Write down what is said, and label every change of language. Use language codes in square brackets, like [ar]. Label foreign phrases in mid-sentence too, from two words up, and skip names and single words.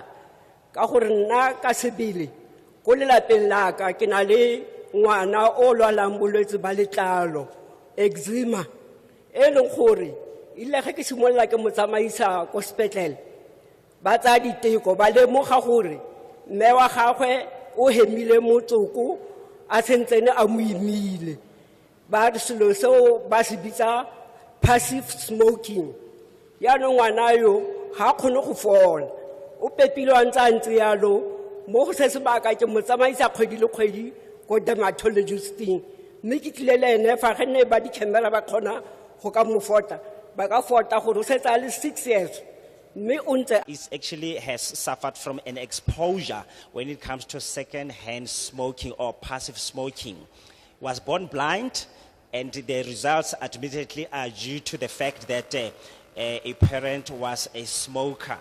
[tn] ka gore nna ka sebele ko lelapeng la ka ke na le ngwana o lwalang bolwetse ba letlalo eczema e leng gore ile ge ke simolola ke mo tsamaisa ko sepetlele ba tsa diteko ba lemoga gore mme wa gagwe o hemile motsoko a sentsene a mo imile ba re selo seo ba se bitsa [en] passive smoking. [tn] Yaanong ngwana yo ga kgone go fola o pepile wa ntse yalo mo go se sebaka ke mo tsamaisa kgwedi le kgwedi ko dermatologisting, mme ke tlile le ene fa ge ne ba di camera ba kgona go ka mo fota ba ka fota gore o setsa le 6 years. [en] It actually has suffered from an exposure when it comes to second-hand smoking or passive smoking. Was born blind, and the results admittedly are due to the fact that a parent was a smoker.